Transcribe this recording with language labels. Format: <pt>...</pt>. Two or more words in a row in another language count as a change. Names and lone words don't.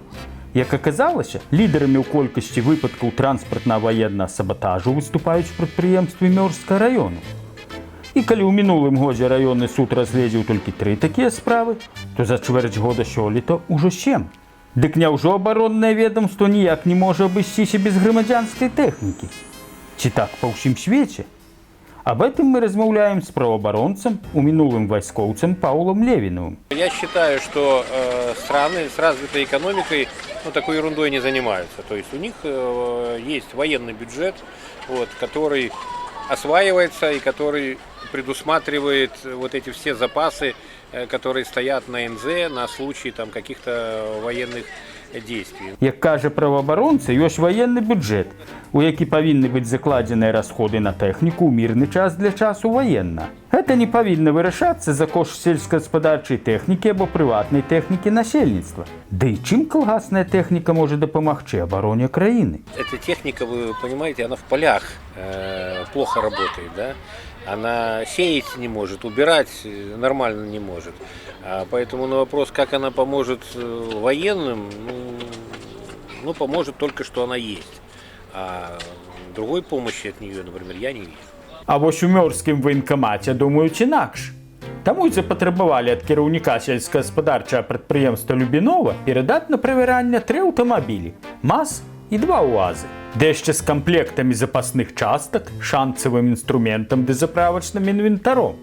<be>Як аказалася, лідарамі ў колькасці выпадкаў транспартна-ваеннага сабатажу выступаюць прадпрыемствы Мёрскага раёну. І калі ў мінулым годзе раённы суд разгледзеў толькі 3 такія справы, то за чвэрць года сёлета ўжо 7. Дык няўжо абароннае ведомство ніяк не можа абысціся без грамадзянскай тэхнікі? Ці так па ўсім свеце?</be> <ru>Об этом мы</ru> <be>размаўляем с правооборонцем, у минулым войсковцем Паулом Левиновым.</be> <ru>Я считаю, что страны с развитой экономикой такой ерундой не занимаются. То есть у них есть военный бюджет, который осваивается и который предусматривает вот эти все запасы, которые стоят на НЗ на случай каких-то военных действий.</ru> <be>Як кажа правоабаронца, ёсць</be> <ru>военный бюджет,</ru> <be>у які павінны быць закладзеныя расходы на тэхніку ў мірны час для часу военна. Гэта не павінна вырашацца за кошт сельскагаспадарчай тэхнікі або прыватнай тэхнікі насельніцтва. Да і чым калгасная тэхніка можа дапамагчы абароне краіны?</be> <ru>Эта техника, вы понимаете, она в полях плохо работает, да? Она сеять не может, убирать нормально не может. Поэтому на вопрос, как она поможет военным, поможет только, что она есть. А другой помощи от нее, например, я не вижу.</ru> <be>А вось у Мёрскім военкамаце думаюць інакш. Таму і запатрабавалі ад кіраўніка сельскагаспадарчага прадпрыемства Любінова перадаць на правяранне 3 аўтамабілі, МАЗ і 2 УАЗы. Ды яшчэ з камплектамі запасных частак, шанцавым інструментам ды заправачным інвентаром.</be>